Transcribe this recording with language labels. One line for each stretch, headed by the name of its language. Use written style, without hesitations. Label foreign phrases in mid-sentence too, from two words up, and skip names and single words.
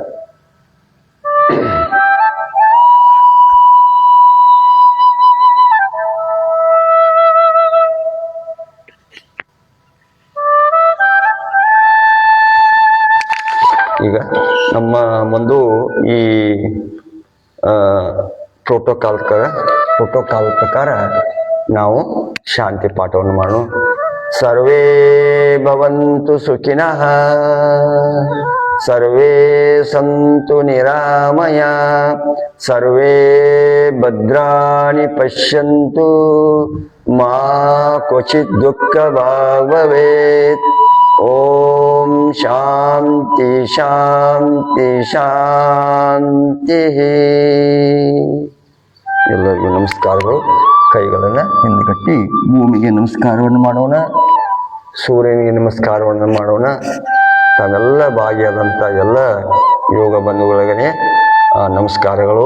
Kannada: ಈಗ ನಮ್ಮ ಒಂದು ಈ ಪ್ರೋಟೋಕಾಲ್ ಪ್ರಕಾರ ನಾವು ಶಾಂತಿ ಪಾಠವನ್ನು ಮಾಡೋಣ.
Sanskrit: ಸರ್ವೇ ಭವಂತು ಸುಖಿನಃ, ಸರ್ವೇ ಸಂತು ನಿರಾಮಯ, ಸರ್ವೇ ಭದ್ರಾಣಿ ಪಶ್ಯಂತು, ಮಾ ಕ್ವಚಿತ್ ದುಃಖ ಭಾಗ್ ಭವೇತ್. ಓಂ ಶಾಂತಿ ಶಾಂತಿ ಶಾಂತಿ.
Kannada: ಎಲ್ಲರಿಗೂ ನಮಸ್ಕಾರಗಳು. ಕೈಗಳನ್ನು ಹಿಂದೆಗಟ್ಟಿ ಭೂಮಿಗೆ ನಮಸ್ಕಾರವನ್ನು ಮಾಡೋಣ, ಸೂರ್ಯನಿಗೆ ನಮಸ್ಕಾರವನ್ನು ಮಾಡೋಣ. ತಾವೆಲ್ಲ ಭಾಗಿಯಾದಂಥ ಎಲ್ಲ ಯೋಗ ಬಂಧುಗಳಿಗೆ ನಮಸ್ಕಾರಗಳು.